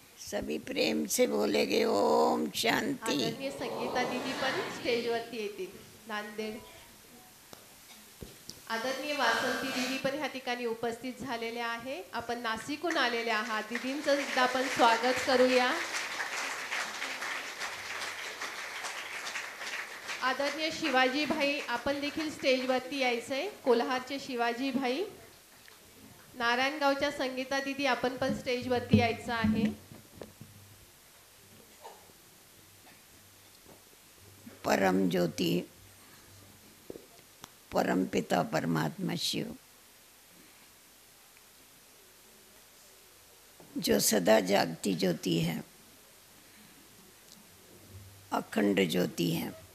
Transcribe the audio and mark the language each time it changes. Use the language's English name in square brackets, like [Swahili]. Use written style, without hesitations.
[Hindi] सभी प्रेम से बोलेगे ओम शांति. [Marathi] आदरणीय संगीता दीदी पण स्टेजवरती येतील. नांदेड. आदरणीय वासंती दीदी पण ह्या ठिकाणी उपस्थित झालेले आहे. आपण नाशिकहून आलेले आहात. दीदींचं सुद्धा आपण स्वागत करूया. आदरणीय शिवाजी भाई, आपण देखील स्टेजवरती यायचंय. कोल्हारचे शिवाजी भाई. नारायणगावच्या संगीता दीदी, आपण पण स्टेजवरती यायचं आहे. [Hindi] परम ज्योति परम पिता परमात्मा शिव, जो सदा जागती ज्योति है, अखंड ज्योति है,